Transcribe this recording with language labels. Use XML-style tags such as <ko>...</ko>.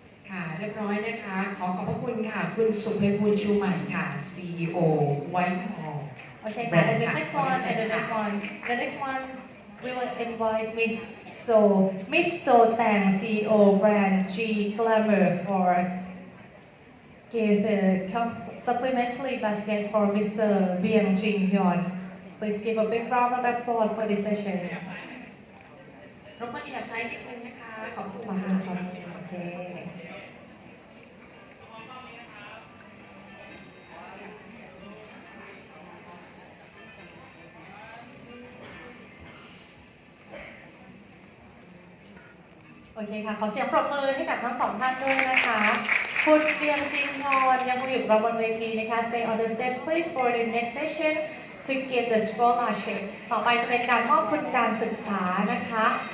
<th>ค่ะเรียบร้อยนะคะขอขอบพระคุณค่ะคุณสุไพบูลย์ชูใหม่ค่ะ CEO White Mall</th> <en>Okay, and the next one, we will invite Miss So Tang, CEO brand G Glamour give the supplementary basket for Mr. Biang Jin Hyun. Please give a big round of applause for this session.</en> <th>รบกวนอย่าใช้นิดนึงนะคะขอบคุณ ขอบคุ ค่ะ ณค่ะโอเคโอเคค่ะขอเสียงปรบมือให้กับทั้งสองท่านด้วยนะคะคุณเบียงจิงฮอนยังคงอยู่กับบนเวทีนะคะ</th> <en>Stay on the stage please for the next session to give the scholarship</en> <th>ต่อไปจะเป็นการมอบทุนการศึกษานะคะ</th>